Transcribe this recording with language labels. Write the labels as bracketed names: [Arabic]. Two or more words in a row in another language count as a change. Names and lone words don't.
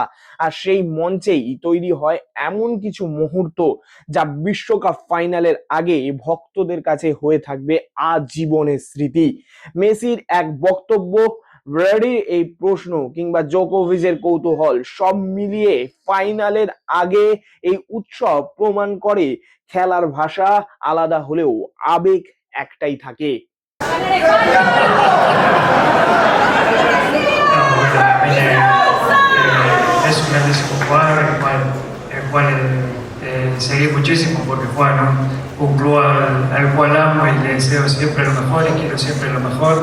[Bangla] আর সেই মঞ্চেই তৈরি হয় এমন কিছু মুহূর্ত যা বিশ্বকাপ ফাইনালের আগে ভক্তদের কাছে হয়ে থাকবে আজীবনের স্মৃতি। মেসির এক বক্তব্য, ব্র্যাডির এই প্রশ্ন কিংবা জোকোভিচের কৌতূহল, সব মিলিয়ে ফাইনালের আগে এই উৎসব প্রমাণ করে খেলার ভাষা আলাদা হলেও আবেগ একটাই থাকে। [Spanish] Es un grandísimo jugador, el cual seguí muchísimo porque fue en un club al cual amo y le deseo siempre lo mejor y quiero siempre lo mejor.